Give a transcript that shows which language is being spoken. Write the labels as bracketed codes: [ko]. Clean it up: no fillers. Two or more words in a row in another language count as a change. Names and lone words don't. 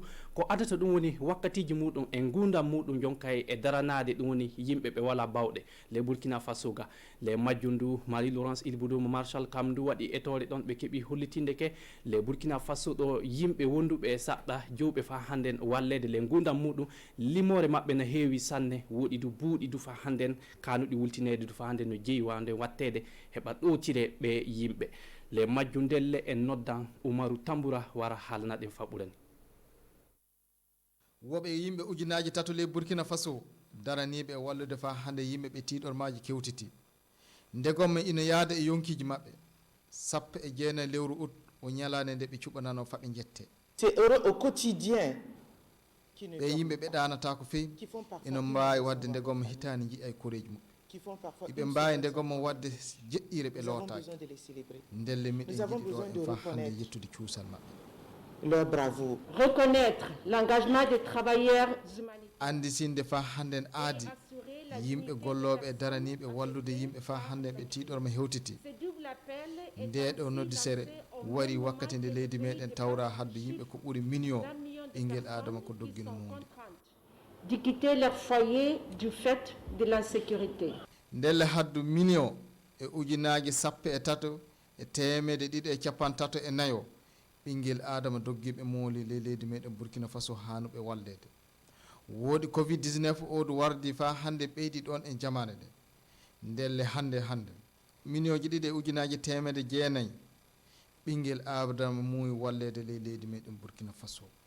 [ff] ko adata ɗum woni wakkatiji muɗum e gurdam muɗum jonkay e daranade ɗum woni yimɓe ɓe wala bawɗe le Burkina Faso ga le majju ndu Marie Laurence Ilboudoum Marshal kam ndu waɗi etore ɗon ɓe keeɓi hollitinde ke le Burkina Faso ɗo yimɓe wonduɓe e saɗɗa jowɓe fa hannden wallede le gurdam muɗum limore mabɓe no heewi sanne woɗi du buuɗi du fa hannden kanuɗi wultinede du fa hannden no jeeyi wawde wattede heɓa ɗowtire ɓe yimɓe le majju ndelle en noddan Oumarou Tamboura wara haalnaɗen faɓurani woɓe yimɓe ujunaji tato le Burkina Faso daraniɓe wallude fa hande yimɓe ɓe tiɗormaji kewtiti ndegomme ina yaada e yonkiji mabɓe sappo e jeenayi lewru août o ñalande nde ɓe cuɓanano faɓe jette [fr] C'est heureux au quotidien. [ff] ɓe yimɓe ɓe ɗanata ko fewi ina mbawi wadde ndegomme hitani jiiya e koreji mum iɓe mbawi ndegomme wadde jeɗɗire ɓe lootaki ndelle miɗen jiiɗi ɗo en fa hande yettude cuusal mabɓe [fr] Leur bravoure. Reconnaître l'engagement des travailleurs humanitaires. [ff] andi sinde fa handen aadi yimɓe golloɓe e daraniɓe wallude yimɓe fa hande ɓe tiɗorma hewtiti ndeɗo noddisere wari wakkati nde leydi meɗen tawra haddu yimɓe ko ɓuuri million ɓinguel adama ko doggino mundi [fr] de quitter leur foyer du fait de l'insécurité. [ff] ndelle haddu million e ujunaji sappo e tato e temede ɗiɗi e capan tato e nayo ɓinguel adama doggiɓe mooli le leydi meɗen Burkina Faso hanuɓe wallede woodi covid-19 oɗo wardi fa hande ɓeydi ɗon e jamane ɗe ndelle hande million ji ɗiɗi e ujunaji temede jeenayyi ɓinguel adama muuyi wallede le leydi meɗen Burkina Faso